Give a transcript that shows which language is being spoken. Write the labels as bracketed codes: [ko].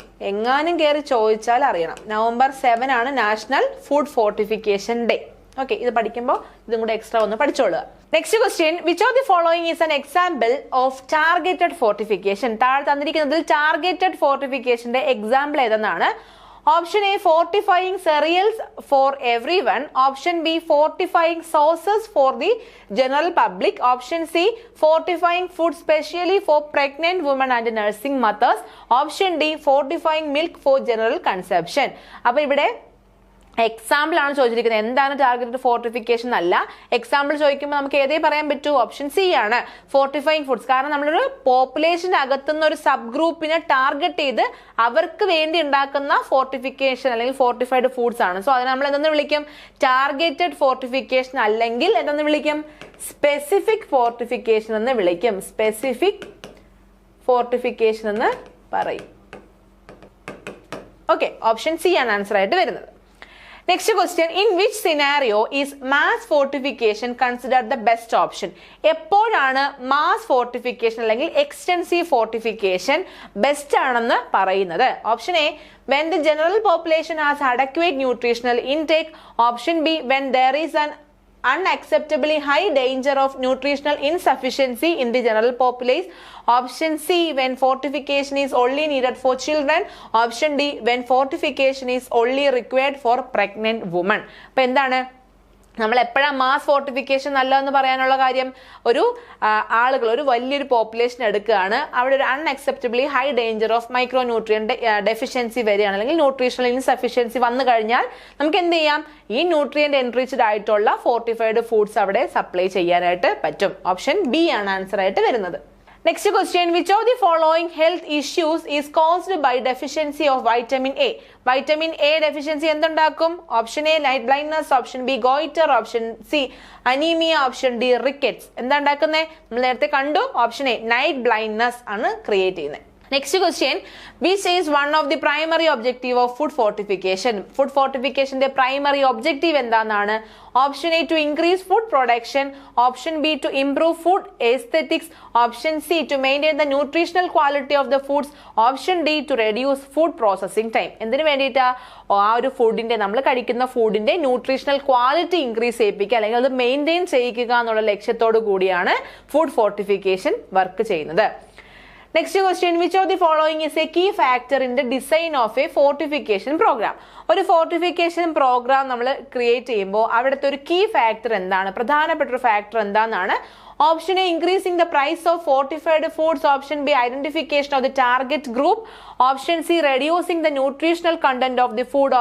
[ml] എങ്ങാനും കയറി ചോദിച്ചാൽ അറിയണം. നവംബർ 7 ആണ് national food fortification day. Okay, ഇത് പഠിക്കുമ്പോൾ ഇതും കൂടെ എക്സ്ട്രാ ഒന്ന് പഠിച്ചോളുക. [en] Next question, which of the following is an example of targeted fortification? [ml] താഴെ തന്നിരിക്കുന്നതിൽ targeted ഫോർട്ടിഫിക്കേഷന്റെ example ഏതെന്നാണ്? [en] Option A, fortifying cereals for everyone. Option B, fortifying sauces for the general public. Option C, fortifying food specially for pregnant women and nursing mothers. Option D, fortifying milk for general consumption. [ml] അപ്പൊ ഇവിടെ example ആണ് ചോദിച്ചിരിക്കുന്നത്. എന്താണ് targeted fortification അല്ല. Example ചോദിക്കുമ്പോൾ നമുക്ക് ഏതേ പറയാൻ പറ്റൂ? ഓപ്ഷൻ സി ആണ്, ഫോർട്ടിഫൈയിങ് ഫുഡ്സ്. കാരണം നമ്മളൊരു പോപ്പുലേഷൻ്റെ അകത്തുനിന്ന് ഒരു സബ് ഗ്രൂപ്പിനെ ടാർഗറ്റ് ചെയ്ത് അവർക്ക് വേണ്ടി ഉണ്ടാക്കുന്ന ഫോർട്ടിഫിക്കേഷൻ അല്ലെങ്കിൽ ഫോർട്ടിഫൈഡ് ഫുഡ്സ് ആണ്. സോ അതിനെ നമ്മൾ എന്തെന്ന് വിളിക്കും? ടാർഗറ്റഡ് ഫോർട്ടിഫിക്കേഷൻ അല്ലെങ്കിൽ എന്തെന്ന് വിളിക്കും? സ്പെസിഫിക് ഫോർട്ടിഫിക്കേഷൻ എന്ന് വിളിക്കും. സ്പെസിഫിക് ഫോർട്ടിഫിക്കേഷൻ എന്ന് പറയും. ഓക്കെ, ഓപ്ഷൻ സി ആണ് ആൻസർ ആയിട്ട് വരുന്നത്. [en] Next question, in which scenario is mass fortification considered the best option? [ml] എപ്പോഴാണ് മാസ് ഫോർട്ടിഫിക്കേഷൻ അല്ലെങ്കിൽ എക്സ്റ്റൻസീവ് ഫോർട്ടിഫിക്കേഷൻ ബെസ്റ്റ് ആണെന്ന് പറയുന്നത്? [en] Option A, when the general population has adequate nutritional intake. Option B, when there is an unacceptably high danger of nutritional insufficiency in the general populace. Option C, when fortification is only needed for children. Option D, when fortification is only required for pregnant women. [ml] അപ്പോൾ എന്താണ് നമ്മൾ എപ്പോഴാണ് mass fortification നല്ലതെന്ന് പറയാനുള്ള കാര്യം? ഒരു ആളുകൾ, ഒരു വലിയൊരു പോപ്പുലേഷൻ എടുക്കുകയാണ്, അവിടെ ഒരു [en] unacceptably high danger of micro nutrient deficiency [ml] വരികയാണ്, അല്ലെങ്കിൽ ന്യൂട്രീഷണൽ ഇൻസഫിഷ്യൻസി വന്നു കഴിഞ്ഞാൽ നമുക്ക് എന്ത് ചെയ്യാം? ഈ ന്യൂട്രിയന്റ് എൻറിച്ച്ഡ് ആയിട്ടുള്ള ഫോർട്ടിഫൈഡ് ഫുഡ്സ് അവിടെ സപ്ലൈ ചെയ്യാനായിട്ട് പറ്റും. ഓപ്ഷൻ ബി ആണ് ആൻസർ ആയിട്ട് വരുന്നത്. [en] Next question, which of the following health issues is caused by deficiency of vitamin A? Vitamin A deficiency [ml] എന്തുണ്ടാക്കും? Option A, night blindness. Option B, goitre. Option C, anaemia. Option D, rickets. എന്താ ഉണ്ടാക്കുന്നത്? നമ്മൾ നേരത്തെ കണ്ടു. Option A, night blindness ആണ് create ചെയ്യുന്നത്. [en] Next question, which is one of the primary objective of food fortification? Food fortification [ml] ന്റെ [en] primary objective [ml] എന്താണ്? [en] Option A, to increase food production. Option B, to improve food aesthetics. Option C, to maintain the nutritional quality of the foods. Option D, to reduce food processing time. [ml] എന്തിനു വേണ്ടിയിട്ടാ? ആ ഒരു ഫുഡിന്റെ, നമ്മൾ കഴിക്കുന്ന ഫുഡിന്റെ nutritional quality increase ചെയ്യിപ്പിക്കുക അല്ലെങ്കിൽ അത് മെയിൻറ്റെയിൻ ചെയ്യിക്കുക എന്നുള്ള ലക്ഷ്യത്തോടു കൂടിയാണ് ഫുഡ് ഫോർട്ടിഫിക്കേഷൻ വർക്ക് ചെയ്യുന്നത്. [en] Next question, which of the following is a key factor in the design of a fortification program? [ml] ഒരു ഫോർട്ടിഫിക്കേഷൻ പ്രോഗ്രാം നമ്മൾ ക്രിയേറ്റ് ചെയ്യുമ്പോൾ അവിടുത്തെ ഒരു കീ ഫാക്ടർ എന്താണ്? പ്രധാനപ്പെട്ട ഒരു ഫാക്ടർ എന്താണെന്നാണ്? Option A, [en] Increasing the price of fortified foods. Option B, identification of the target group. Option C, reducing the nutritional content of the food.